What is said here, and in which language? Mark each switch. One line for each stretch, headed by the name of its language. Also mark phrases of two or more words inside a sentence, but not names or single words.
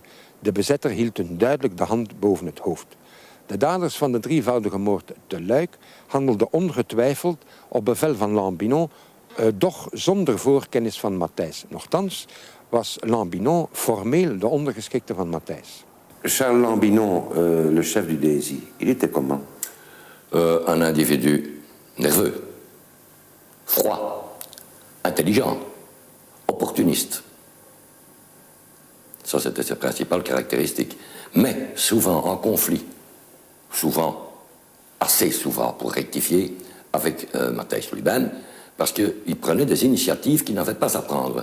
Dutch: De bezetter hield hun duidelijk de hand boven het hoofd. De daders van de drievoudige moord te Luik handelden ongetwijfeld op bevel van Lambinon, doch zonder voorkennis van Matthijs. Nochtans was Lambinon formeel de ondergeschikte van Matthijs.
French: Charles Lambinon, le chef du DSI, il était comment? Un individu nerveux, froid, intelligent, opportuniste. Ça, c'était ses principales caractéristiques. Mais souvent en conflit, souvent, assez souvent pour rectifier, avec Matthijs Lubin, parce qu'il prenait des initiatives qu'il n'avait pas à prendre.